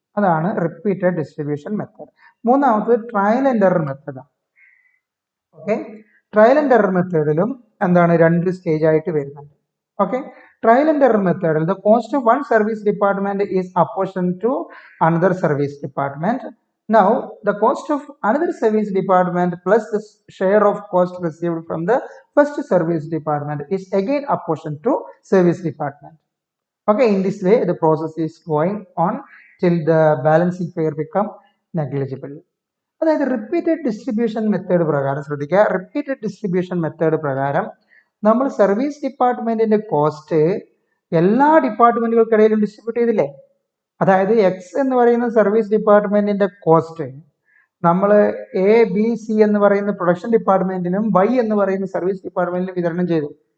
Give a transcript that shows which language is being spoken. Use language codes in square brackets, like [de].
[ml] അതാണ് repeated distribution method. മൂന്നാമത് trial and error മെത്തേഡാണ്. ഓക്കെ, ട്രയൽ ആൻഡ് എറർ മെത്തേഡിലും എന്താണ് 2 സ്റ്റേജ് ആയിട്ട് വരുന്നുണ്ട്. [en] Okay, trial and error മെത്തേഡിൽ the cost of one service department is apportion to another service department. Now the cost of another service department plus the share of cost received from the first service department is again apportioned to service department. Okay, in this way the process is going on till the balancing figure become negligible. [ml] അതായത് repeated distribution method പ്രകാരം ശ്രദ്ധിക്കുക, repeated distribution method പ്രകാരം നമ്മൾ service ഡിപ്പാർട്ട്മെന്റിന്റെ cost എല്ലാ ഡിപ്പാർട്ട്മെന്റുകൾക്കിടയിലും distribute ചെയ്തില്ലേ. അതായത് X എന്ന് പറയുന്ന സർവീസ് ഡിപ്പാർട്ട്മെന്റിന്റെ കോസ്റ്റ് നമ്മൾ ABC എന്ന് പറയുന്ന പ്രൊഡക്ഷൻ ഡിപ്പാർട്ട്മെന്റിനും വൈ എന്ന് പറയുന്ന സർവീസ് ഡിപ്പാർട്ട്മെന്റിനും വിതരണം ചെയ്തു.